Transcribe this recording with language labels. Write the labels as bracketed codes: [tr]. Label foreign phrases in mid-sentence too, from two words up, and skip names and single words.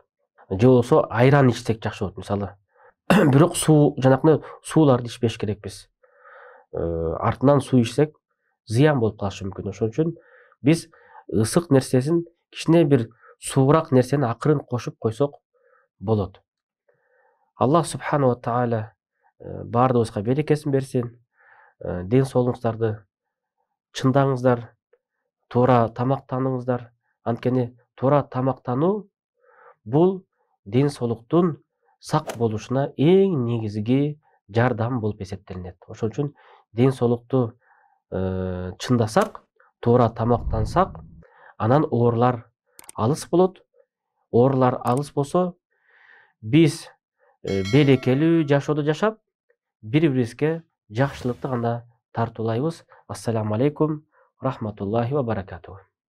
[ky] Же болбосо айран ичсек жакшы болот мисалы. Бирок суу, жанакындай сууларды ичпеш керекпиз. Артынан суу ичсек зыян болуп калышы мүмкүн. Ошон үчүн биз ысык нерсесин кичине бир суураак нерсени акырын кошуп койсок болот. Аллах [ar] سبحانه وتعالى [ky] баардыгыбызга берекесин берсин. Ден соолугуңуздарды чындаңыздар, туура тамактаныңыздар. Анткени туура тамактануу бул ден соолуктун сак болушуна эң негизги жардам болуп эсептелинет. Ошон үчүн ден соолукту чындасак, туура тамактансак, анан оорулар алыс болот. Оорулар алыс болсо, биз берекелүү жашоодо жашап, бири-бирибизге жакшылыкты гана тартуулайбыз. [ar] السلام عليكم رحمة الله وبركاته.